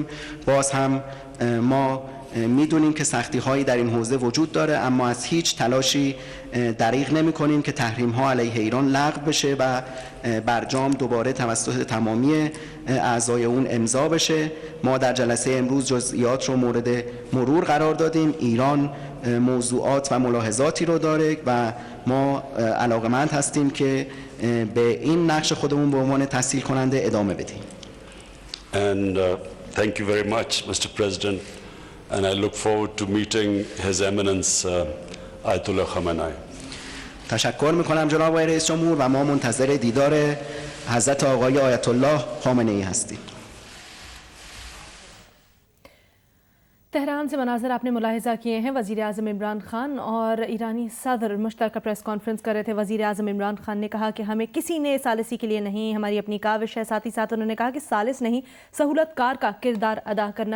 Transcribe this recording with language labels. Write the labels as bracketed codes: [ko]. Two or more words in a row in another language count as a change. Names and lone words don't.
[fa] باز هم ما میدونیم که سختی هایی در این حوزه وجود داره اما از هیچ تلاشی دریغ نمی کنیم که تحریم ها علیه ایران لغو بشه و برجام دوباره توسط تمامی اعضای اون امضا بشه. ما در جلسه امروز جزئیات رو مورد مرور قرار دادیم. ایران موضوعات و ملاحظاتی رو داره و ما علاقمند هستیم که به این نقش خودمون به عنوان تسهیل کننده ادامه بدیم. [en] And thank you very much, Mr. President. And I look forward to meeting His Eminence Ayatollah Khamenei. [fa] تشکر میکنم جناب آقای رئیس جمهور و ما منتظر دیدار حضرت آقای آیت الله خامنه ای هستیم. [ur] تہران سے مناظر آپ نے ملاحظہ کیے ہیں. وزیر اعظم عمران خان اور ایرانی صدر مشترکہ [en] press conference [ur] کر رہے تھے. وزیر اعظم عمران خان نے کہا کہ ہمیں کسی نے ثالثی کے لیے نہیں، ہماری اپنی کاوش ہے. ساتھ ہی ساتھ انہوں نے کہا کہ ثالث نہیں، سہولت کار کا کردار ادا کرنا چاہتے ہیں.